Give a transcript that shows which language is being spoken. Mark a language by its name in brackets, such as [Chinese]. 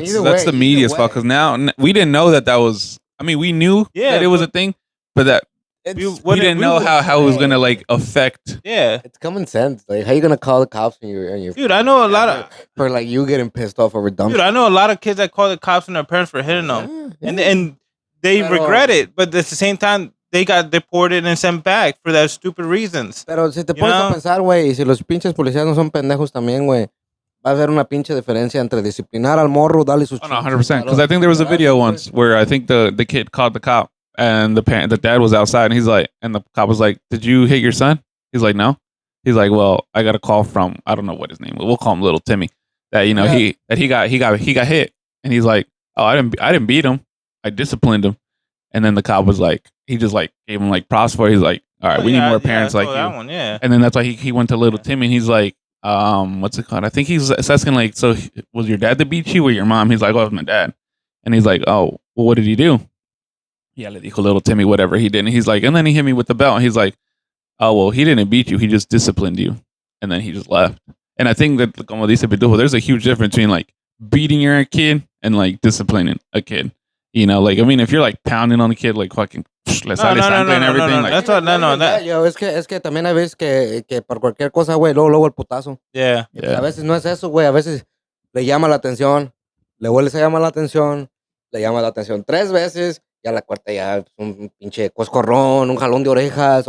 [English] That's the media's fault because now we didn't know that was. I mean, we knew that it was a thing, but that we didn't know how it was gonna like affect. Yeah, it's common sense. Like, how you gonna call the cops on your dude? I know a lot of for like you getting pissed off over dumb. Dude, I know a lot of kids that call the cops on their parents for hitting them, and they regret it, but at the same time they got deported and sent back for those stupid reasons. [Spanish] Pero si te pones a pensar, güey, y si los pinches policías no son pendejos también, güey, va a haber una pinche diferencia entre disciplinar al morro, darle sus. [English] Oh, no, 100%. Because I think there was a video once where I think the kid called the cop and the dad was outside and he's like, and the cop was like, "Did you hit your son?" He's like, "No." He's like, "Well, I got a call from I don't know what his name. We'll call him Little Timmy. That he got hit." And he's like, "Oh, I didn't beat him. I disciplined him." And then the cop was like, he just like gave him like props for it. He's like, "All right, we need more parents like you." That one, yeah. And then that's why he went to Little Timmy and he's like, what's it called? I think he's asking like, "So was your dad that beat you or your mom?" He's like, "Oh, it was my dad." And he's like, "Oh, well, what did he do?" Yeah, [Spanish] le dijo [English] Little Timmy whatever he did. And he's like, and then he hit me with the belt. And he's like, "Oh, well, he didn't beat you. He just disciplined you." And then he just left. And I think that, [Spanish] como dice [English] Pitufo, there's a huge difference between like beating your kid and like disciplining a kid. You know, like, I mean, if you're like pounding on the kid, like fucking, [Spanish] le sale sangre [English] and everything. Like, that's what, no. [Spanish] Yo, es que también hay veces que por cualquier cosa, güey, luego el putazo. [English] Yeah. [Spanish] A veces no es eso, güey. A veces le llama la atención, le vuelves a llamar la atención, le llama la atención 3 veces, ya la cuarta ya es un pinche coscorrón, un jalón de orejas.